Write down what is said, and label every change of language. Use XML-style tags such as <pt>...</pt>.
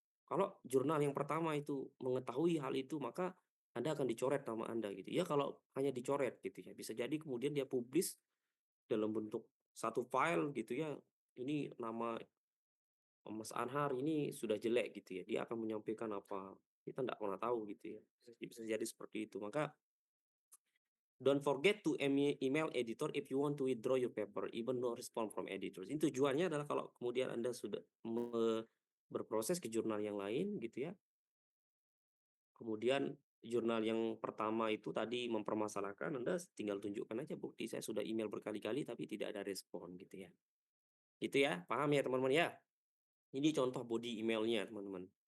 <id>Kalau jurnal yang pertama itu mengetahui hal itu, maka Anda akan dicoret nama Anda gitu. Ya kalau hanya dicoret gitu ya. Bisa jadi kemudian dia publis dalam bentuk satu file gitu ya. Ini nama Mas Anhar ini sudah jelek gitu ya, dia akan menyampaikan apa, kita nggak pernah tahu gitu ya, bisa jadi seperti itu.</id> <en>Maka don't forget to email editor if you want to withdraw your paper, even no response from editors.</en> <id>Ini tujuannya adalah kalau kemudian Anda sudah berproses ke jurnal yang lain gitu ya, kemudian jurnal yang pertama itu tadi mempermasalahkan, Anda tinggal tunjukkan aja bukti saya sudah email berkali-kali tapi tidak ada respon gitu ya. Gitu ya, paham ya teman-teman ya? Ini contoh body emailnya teman-teman.</id>